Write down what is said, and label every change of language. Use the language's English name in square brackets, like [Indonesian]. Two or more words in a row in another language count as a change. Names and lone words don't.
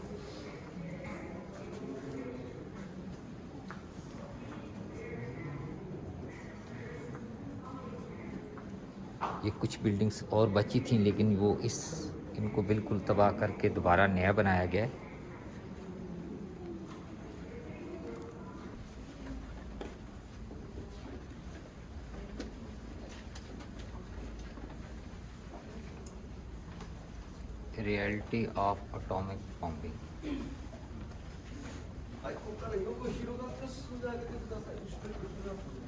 [Hindi] ये कुछ बिल्डिंग्स और बची थी, लेकिन वो इनको बिल्कुल तबाह करके दोबारा नया बनाया गया है। [English] reality of atomic bombing. [Japanese] はい、ここから横広がって進んであげてください。ゆっくり進みます。